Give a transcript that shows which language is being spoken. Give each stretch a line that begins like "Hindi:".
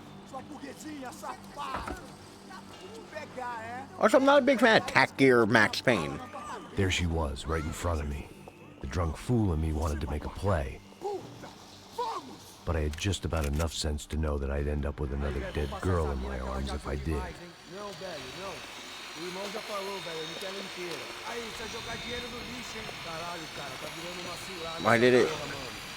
Portuguese: Sua burguesinha safada! Vou pegar, é?
English: Also, I'm not a big fan of Tack Gear Max Payne. There she was, right in front of me. The drunk fool in me wanted to make a play. But I had just about enough sense to know that I'd end up with another dead girl in my arms if I did.
Portuguese: Não, velho, não. O irmão já falou, velho, eu não quero ela inteira. Aí, você vai jogar dinheiro no lixo, hein? Caralho, cara, tá virando uma cilada.
English: Why did it?
Portuguese: Porra, mano.